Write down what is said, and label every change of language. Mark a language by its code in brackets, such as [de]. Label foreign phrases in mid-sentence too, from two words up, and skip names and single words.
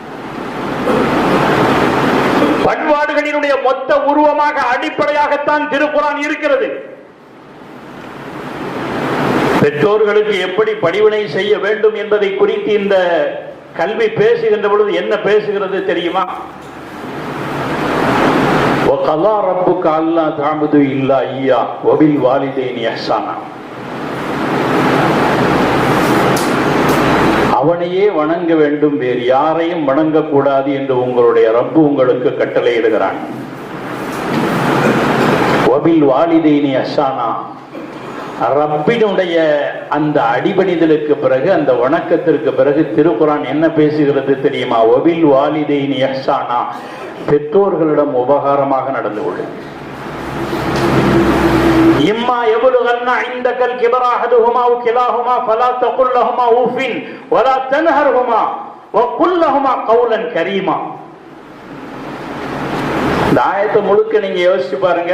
[ta] பண்பாடுகளினுடைய மொத்த உருவமாக அடிப்படையாகத்தான் திருக்குர்ஆன் இருக்கிறது. பெற்றோர்களுக்கு எப்படி பணிவிடை செய்ய வேண்டும் என்பதை குறித்து இந்த கல்வி பேசுகின்ற பொழுது என்ன பேசுகிறது தெரியுமா? [ar] وَقَضَى رَبُّكَ أَلَّا تَعْبُدُوا إِلَّا إِيَّاهُ وَبِالْوَالِدَيْنِ إِحْسَانًا. [ta] அவனையே வணங்க வேண்டும், வேறு யாரையும் வணங்கக்கூடாது என்று உங்களுடைய ரப்பு உங்களுக்கு கட்டளையிடுகிறான். [ar] وَبِالْوَالِدَيْنِ إِحْسَانًا. [ta] ரப்பினுடைய அந்த அடிபணிதலுக்கு பிறகு, அந்த வணக்கத்திற்கு பிறகு திருக்குர்ஆன் என்ன பேசுகிறது தெரியுமா? [ar] وَبِالْوَالِدَيْنِ إِحْسَانًا. [ta] பெற்றோர்களிடம் உபகாரமாக நடந்து கொள்ளுங்கள். [ar] إما يبلغن عندك الكبر أحدهما وكلاهما فلا تقل لهما أف ولا تنهرهما وقل لهما قولا كريما. [ta] இந்த ஆயத்தை முழுக்க நீங்க யோசிச்சு பாருங்க.